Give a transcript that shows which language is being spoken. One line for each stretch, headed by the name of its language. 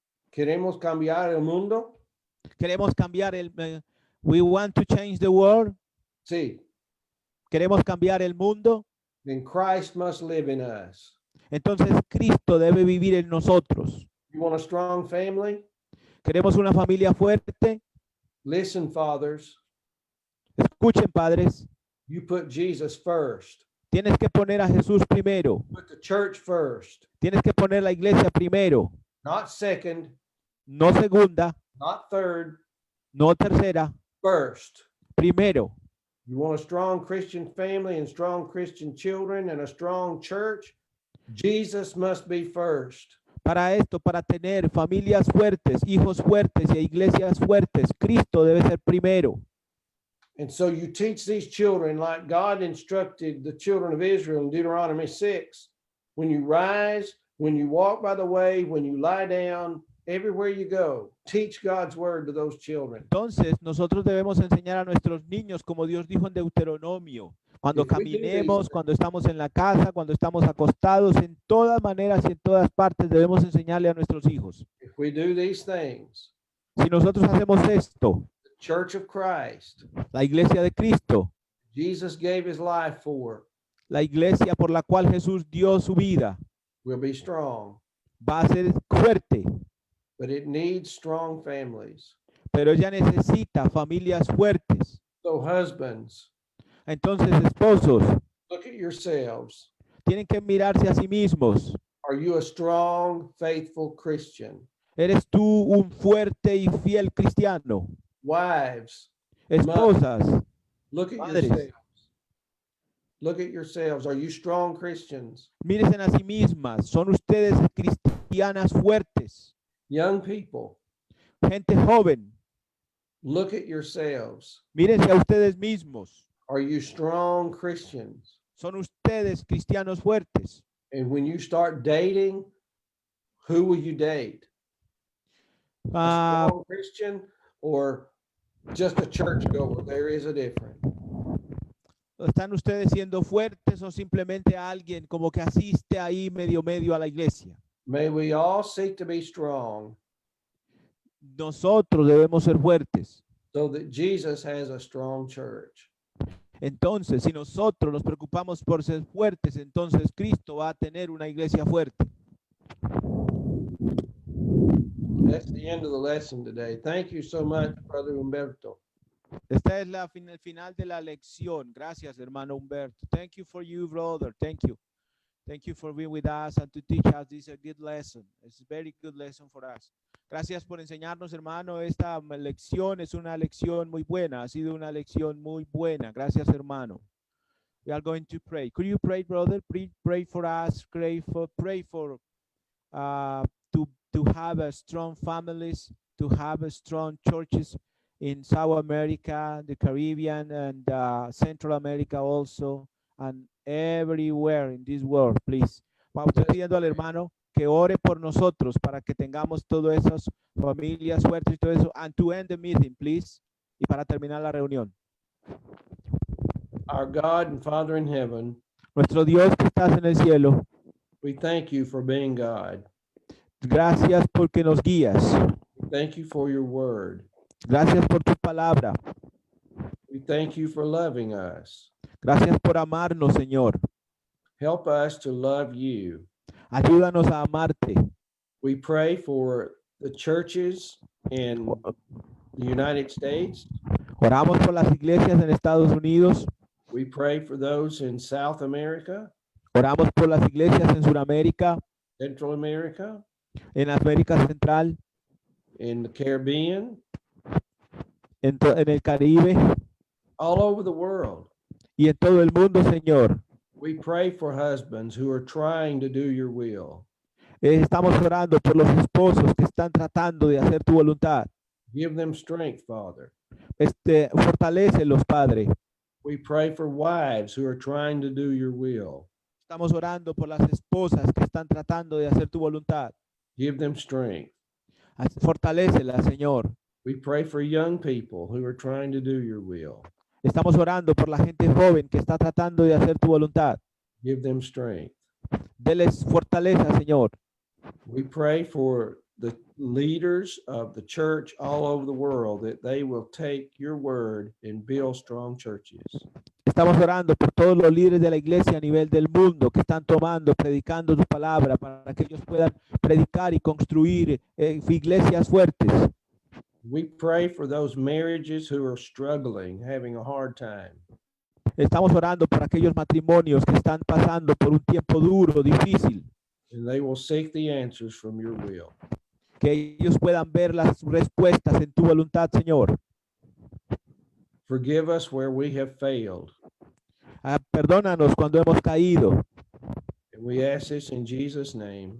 Spanish: ¿Queremos cambiar el mundo? Queremos cambiar
English: we want to change the world.
Spanish: Sí. Queremos cambiar el mundo.
English: Then Christ must live in us.
Spanish: Entonces Cristo debe vivir en nosotros.
English: You want a strong family?
Spanish: Queremos una familia fuerte.
English: Listen, fathers,
Spanish: Escuchen, padres.
English: you put Jesus first.
Spanish: Tienes que poner a Jesús primero.
English: Put the church first,
Spanish: Tienes que poner la iglesia primero.
English: not second,
Spanish: No segunda,
English: not third,
Spanish: no tercera,
English: first.
Spanish: primero.
English: You want a strong Christian family and strong Christian children and a strong church? Jesus must be first.
Spanish: Para esto, para tener familias fuertes, hijos fuertes y iglesias fuertes, Cristo debe ser primero.
English: And so you teach these children like God instructed the children of Israel in Deuteronomy 6. When you rise, when you walk by the way, when you lie down, everywhere you go, teach God's word to those children.
Spanish: Entonces, nosotros debemos enseñar a nuestros niños, como Dios dijo en Deuteronomio, cuando
English: If we do these
Spanish: caminemos,
English: things-
Spanish: cuando estamos en la casa, cuando estamos acostados, en todas maneras y en todas partes debemos enseñarle a nuestros hijos.
English: If we do these things,
Spanish: Si nosotros hacemos esto,
English: the church of Christ,
Spanish: la iglesia de Cristo,
English: Jesus gave his life for,
Spanish: la iglesia por la cual Jesús dio su vida,
English: will be strong,
Spanish: va a ser fuerte,
English: but it needs strong families.
Spanish: pero ella necesita familias fuertes.
English: So husbands,
Spanish: Entonces, esposos,
English: look at yourselves.
Spanish: tienen que mirarse a sí mismos.
English: Are you a strong, faithful Christian?
Spanish: ¿Eres tú un fuerte y fiel cristiano?
English: Wives,
Spanish: Esposas,
English: look at
Spanish: Padres.
English: yourselves. Look at yourselves. Are you strong Christians?
Spanish: mírense a sí mismas. ¿Son ustedes cristianas fuertes?
English: Young people,
Spanish: Gente joven,
English: look at yourselves.
Spanish: mírense a ustedes mismos.
English: Are you strong Christians?
Spanish: ¿Son ustedes cristianos fuertes?
English: And when you start dating, who will you date? A Ah, strong Christian or just a churchgoer? There is a difference.
Spanish: ¿Están ustedes siendo fuertes o simplemente alguien como que asiste ahí medio a la iglesia?
English: May we all seek to be strong
Spanish: Nosotros debemos ser fuertes.
English: so that Jesus has a strong church.
Spanish: Entonces, si nosotros nos preocupamos por ser fuertes, entonces Cristo va a tener una iglesia fuerte.
English: That's the end of the lesson today. Thank you so much, Brother Humberto.
Spanish: Esta es el final de la lección. Gracias, hermano Humberto.
English: Thank you for you, brother. Thank you. Thank you for being with us and to teach us this a good lesson. It's a very good lesson for us.
Spanish: Gracias por enseñarnos, hermano. Esta lección es una lección muy buena. Ha sido una lección muy buena. Gracias, hermano.
English: We are going to pray. Could you pray, brother? Pray for us. Pray for to have a strong families, to have a strong churches in South America, the Caribbean, and Central America also, and everywhere in this world, please.
Spanish: Vamos pidiendo al hermano que ore por nosotros para que tengamos todas esas familias fuertes y todo eso.
English: And to end the meeting, please.
Spanish: Y para terminar la reunión.
English: Our God and Father in heaven,
Spanish: Nuestro Dios que estás en el cielo,
English: we thank you for being God.
Spanish: gracias porque nos guías.
English: We thank you for your word.
Spanish: Gracias por tu palabra.
English: We thank you for loving us.
Spanish: Gracias por amarnos, Señor.
English: Help us to love you.
Spanish: Ayúdanos a amarte.
English: We pray for the churches in the United States.
Spanish: Oramos por las iglesias en Estados Unidos.
English: We pray for those in South America,
Spanish: Oramos por las iglesias en Sudamérica,
English: Central America,
Spanish: en América Central,
English: in the Caribbean,
Spanish: en el Caribe
English: all over the world.
Spanish: y en todo el mundo, Señor.
English: We pray for husbands who are trying to do your will.
Spanish: Estamos orando por los esposos que están tratando de hacer tu voluntad.
English: Give them strength, Father.
Spanish: Fortalécelos, Padre.
English: We pray for wives who are trying to do your will.
Spanish: Estamos orando por las esposas que están tratando de hacer tu voluntad.
English: Give them strength.
Spanish: Fortalécelas, Señor.
English: We pray for young people who are trying to do your will.
Spanish: Estamos orando por la gente joven que está tratando de hacer tu voluntad.
English: Give them strength.
Spanish: Deles fortaleza, Señor.
English: We pray for the leaders of the church all over the world that they will take your word and build strong churches.
Spanish: Estamos orando por todos los líderes de la iglesia a nivel del mundo que están tomando, predicando tu palabra para que ellos puedan predicar y construir iglesias fuertes.
English: We pray for those marriages who are struggling, having a hard time.
Spanish: Estamos orando por aquellos matrimonios que están pasando por un tiempo duro, difícil,
English: And they will seek the answers from your will.
Spanish: que ellos puedan ver las respuestas en tu voluntad, Señor.
English: Forgive us where we have failed.
Spanish: Perdónanos cuando hemos caído.
English: And we ask this in Jesus' name.